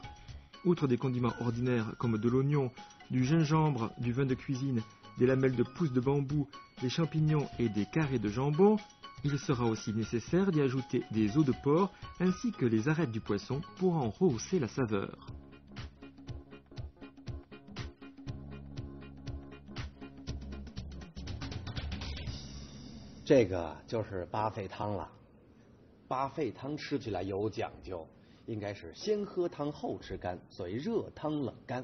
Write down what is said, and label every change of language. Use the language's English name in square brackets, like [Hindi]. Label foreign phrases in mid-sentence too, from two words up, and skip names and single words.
[French] Outre des condiments ordinaires comme de l'oignon, du gingembre, du vin de cuisine, des lamelles de pousses de bambou, des champignons et des carrés de jambon, il sera aussi nécessaire d'y ajouter des os de porc ainsi que les arêtes du poisson pour en rehausser la saveur. [Chinese] 这个就是八沸汤了。八沸汤吃起来有讲究，应该是先喝汤后吃干，所谓热汤冷干。